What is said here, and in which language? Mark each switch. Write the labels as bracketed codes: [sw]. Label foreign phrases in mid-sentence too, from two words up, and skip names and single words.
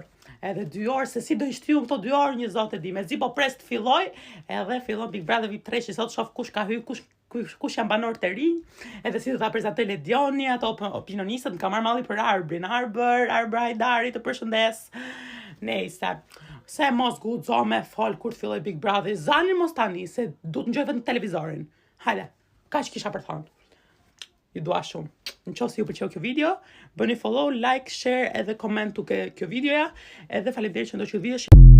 [sq] Edhe 2 orë, se si do i shtyjun këto 2 orë një zote di. Me zi po pres të filloj, edhe fillon Big Brother VIP 3, që sot shof kush ka hy, kush janë banor të rinj, edhe si do ta prezantoj Ledioni, ato opinionistët, më ka marrë malli për Arbrin, Arbër Hajdari, të përshëndes. Nejse, se mos guxo me fol kur të filloj Big Brother, zani mos tani, se du të ngjoj vetëm televizorin. Hajde, kaq kisha për thonë. Ju dua shumë. Në qoftë se ju pëlqeu kjo video, bëni [en] follow, like, share [sq] edhe koment kjo videoja, edhe faleminderit që ndoqët video.